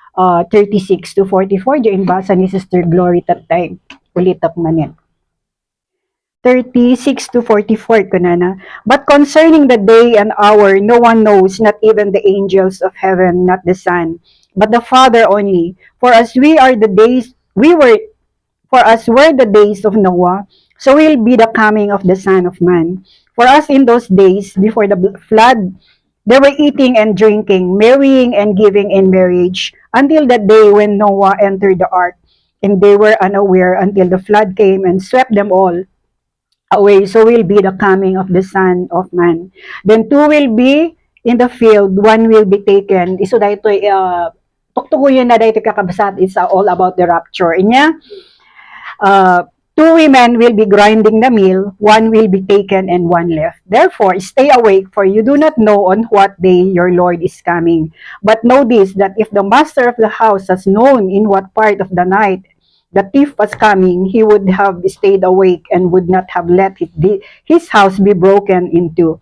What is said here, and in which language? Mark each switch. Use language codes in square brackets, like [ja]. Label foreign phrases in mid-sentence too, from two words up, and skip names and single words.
[ilo] 36 to 44, diyan basa ni Sister Glory tatay. Ulitap manin. 36 to 44 ko na. [en] But concerning the day and hour, no one knows, not even the angels of heaven, not the Son, but the Father only. For as we are the days, for us were the days of Noah, so will be the coming of the Son of Man. For us in those days, before the flood, they were eating and drinking, marrying and giving in marriage, until the day when Noah entered the ark. And they were unaware until the flood came and swept them all away. So will be the coming of the Son of Man. Then two will be in the field, one will be taken. [ilo] Iso dahito tuktukuyin na dahito kakabsat, [en] it's all about the rapture. Inya, two women will be grinding the mill, one will be taken and one left. Therefore, stay awake, for you do not know on what day your Lord is coming. But know this, that if the master of the house has known in what part of the night the thief was coming, he would have stayed awake and would not have let his house be broken into.